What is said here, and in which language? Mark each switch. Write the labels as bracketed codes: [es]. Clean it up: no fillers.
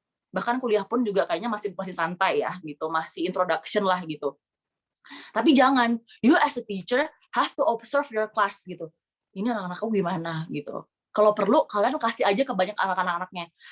[id] Bahkan kuliah pun juga kayaknya masih santai ya gitu, masih introduction lah gitu. [en] Tapi jangan, you as a teacher have to observe your class gitu. [id] Ini anak-anakku gimana gitu. Kalau perlu kalian kasih aja ke banyak anak-anaknya.